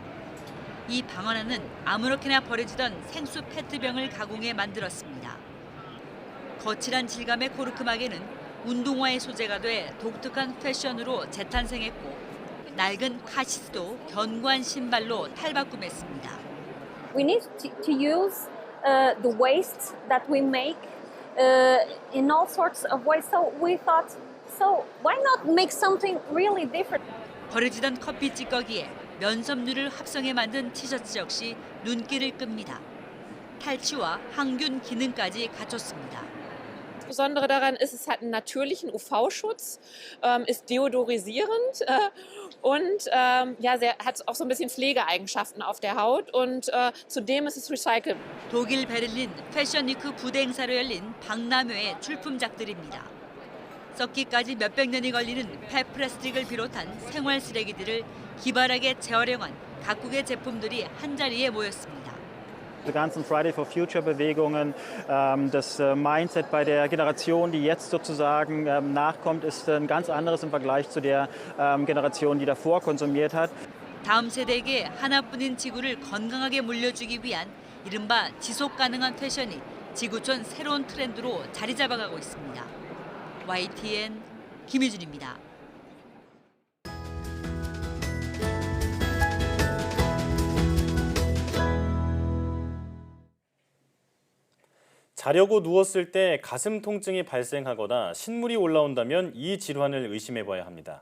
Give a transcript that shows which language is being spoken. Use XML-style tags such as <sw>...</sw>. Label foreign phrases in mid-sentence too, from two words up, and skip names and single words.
<ko>이 방안에는 아무렇게나 버려지던 생수 페트병을 가공해 만들었습니다. 거칠한 질감의 코르크막에는 운동화의 소재가 돼 독특한 패션으로 재탄생했고 낡은 카시스도 견고한 신발로 탈바꿈했습니다.</ko> <en>We need to use the waste that we make in all sorts of ways. So we thought, so why not make something really different?</en> <ko>버려지던 커피 찌꺼기에 면섬유를 합성해 만든 티셔츠 역시 눈길을 끕니다. 탈취와 항균 기능까지 갖췄습니다.</ko> <de>Das Besondere daran ist, es hat einen natürlichen UV-Schutz, ist deodorisierend und hat auch so ein bisschen Pflegeeigenschaften auf der Haut und zudem ist es recycelbar.</de> <ko>독일 베를린 패션위크 부대 행사로 열린 박람회의 출품작들입니다. 썩기까지 몇백 년이 걸리는 폐플라스틱을 비롯한 생활 쓰레기들을 기발하게 재활용한 각국의 제품들이 한자리에 모였습니다.</ko> <de>Die ganzen Friday for Future Bewegungen, das Mindset bei der Generation, die jetzt sozusagen nachkommt, ist ein ganz anderes im Vergleich zu der Generation, die davor konsumiert hat.</de> <ko>다음 세대에게 하나뿐인 지구를 건강하게 물려주기 위한 이른바 지속 가능한 패션이 지구촌 새로운 트렌드로 자리 잡아가고 있습니다. YTN 김희준입니다. 자려고 누웠을 때 가슴 통증이 발생하거나 신물이 올라온다면 이 질환을 의심해봐야 합니다.</ko>